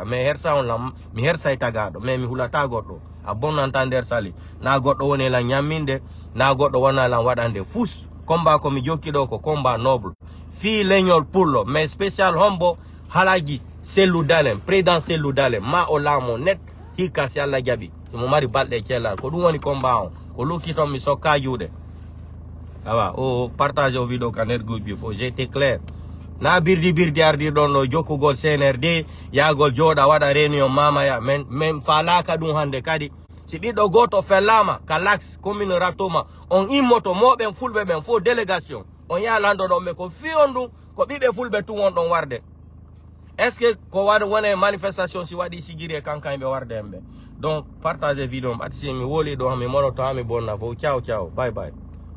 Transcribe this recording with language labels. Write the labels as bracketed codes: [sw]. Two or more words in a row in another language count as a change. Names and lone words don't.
[ff] mais hersa on lam mi hersay tagaɗo mais mi hulata goɗɗo a bonnanta nder sali na goɗɗo woni lan ñamminde na goɗɗo wona lan waɗande fus combat ko mi jokkiɗo ko [fr] combat noble [ff] fi leñol pullo [fr] mais spécial [ff] hombo halaji selludalen président selludalen ma o laamo net hikka si Allah jaɓi mo mari balɗe cellal ko ɗum woni combat on ko lukki toon mi sokka juuɗe awa o partage o vidéo ka nder groupe fo [fr] j'ai été clair [ff] na birdi ardirɗon ɗo jokkugol CNRD yagol jooɗa waɗa réunion mamaya men falaka ɗum hande kadi si ɓiɗɗo goto fellama ka lax commune ratoma on immoto moɓen fulɓe ɓen fo délégation on yaha landoɗon ɓe ko fiyon ɗum ko ɓiɓɓe fulɓe tun on ɗon warde [fr] est ce que [ff] ko wone manifestation si waɗi sigiri e kankan ɓe warde en ɓe donc partage vidéo ɓati si mi woli ɗo mi monoto ha mi bonna fo [it] ciao ciao [en] bye bye